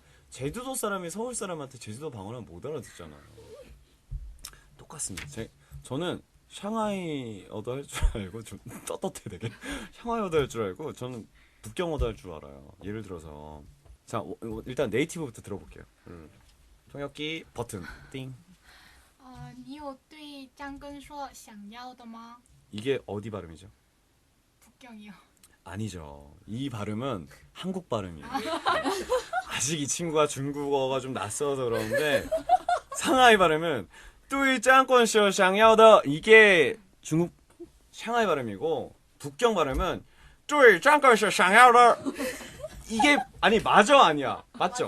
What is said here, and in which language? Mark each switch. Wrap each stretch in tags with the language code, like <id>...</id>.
<ko>제주도 사람이 서울 사람한테 제주도 방언하면 못 알아듣잖아요. 똑같습니다. 저는 샹하이어도 할 줄 알고 좀 떳떳해 되게. 샹하이어도 할 줄 알고 저는 북경어도 할 줄 알아요. 예를 들어서 자 일단 네이티브부터 들어볼게요. 통역기 버튼 띵.</ko> <zh>你有对张根硕想要的吗？</zh> <ko>이게 어디 발음이죠? 북경이요. 아니죠. 이 발음은 한국 발음이에요. 아직 이 친구가 중국어가 좀 낯서서 그러는데 상하이 발음은 뚜이 짱권쇼 샹야오더 이게 중국 샹하이 발음이고 북경 발음은 뚜이 짱권쇼 샹야오더 이게 아니 맞아 아니야 맞죠?</ko>